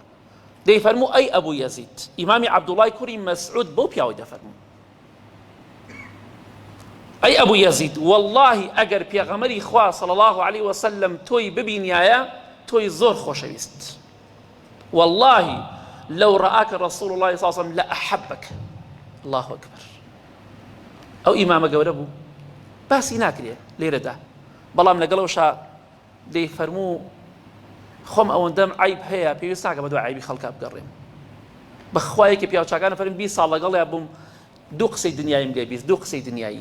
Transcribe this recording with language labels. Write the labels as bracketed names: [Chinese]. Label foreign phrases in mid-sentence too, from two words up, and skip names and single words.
[Central Kurdish] دەیفەرموو ئەی ئەبوو یەزید، ئیمامی عەبدوڵای کوڕی مەسعود بەو پیاوەی دەفەرموو ئەی ئەبوو یەزید، واللهی ئەگەر پێغەمبەری خوا [Arabic] صلی الله عليه وسلم [Central Kurdish] تۆی ببینایە تۆی زۆر خۆشەویست، [Arabic] واللهی لو رآك رسول الله صلى الله عليه وسلم لأحبك. الله أكبر. [Central Kurdish] ئەو ئیمامە گەورە بوو باسی ناکرێ لێرەدا، بەڵام لەگەڵەوەشا دەیفەرموو خۆم ئەوەندەم عیب هەیە پێویست ناکە بە دوای عیبی خەڵکا بگەڕێم. بەخوایەکی پیاوچاکانە فەرمووی 20 ساڵ لەگەڵیان بووم، دوو قسەی دنیایم لێ بیست، دوو قسەی دنیایی.